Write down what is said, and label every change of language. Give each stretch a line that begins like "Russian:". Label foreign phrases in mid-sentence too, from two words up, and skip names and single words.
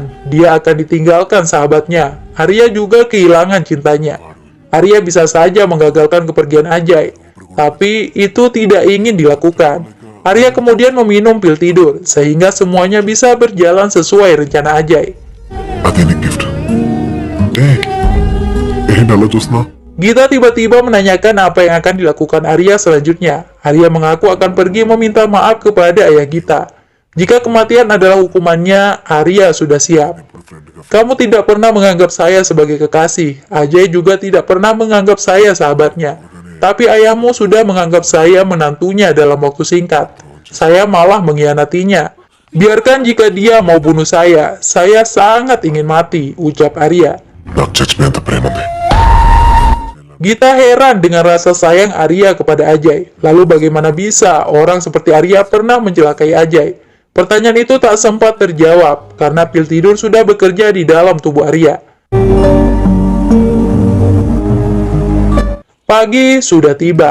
Indonesian: Dia akan ditinggalkan sahabatnya. Arya juga kehilangan cintanya. Arya bisa saja menggagalkan kepergian Ajay, tapi itu tidak ingin dilakukan. Arya kemudian meminum pil tidur, sehingga semuanya bisa berjalan sesuai rencana Ajay.
Telugu: అదే నీ గిఫ్ట్ ఏంటలా చూస్తున్నా
Indonesian: Gita tiba-tiba menanyakan apa yang akan dilakukan Arya selanjutnya. Arya mengaku akan pergi meminta maaf kepada ayah Gita. Jika kematian adalah hukumannya, Arya sudah siap. Kamu tidak pernah menganggap saya sebagai kekasih. Ajay juga tidak pernah menganggap saya sahabatnya. Tapi ayahmu sudah menganggap saya menantunya dalam waktu singkat. Saya malah mengkhianatinya. Biarkan jika dia mau bunuh saya sangat ingin mati, ucap Arya.
Telugu: నాకు చచ్చిపోయేంత ప్రేమ ఉంది
Indonesian: Gita heran dengan rasa sayang Arya kepada Ajay. Lalu bagaimana bisa orang seperti Arya pernah mencelakai Ajay? Pertanyaan itu tak sempat terjawab karena pil tidur sudah bekerja di dalam tubuh Arya. Pagi sudah tiba.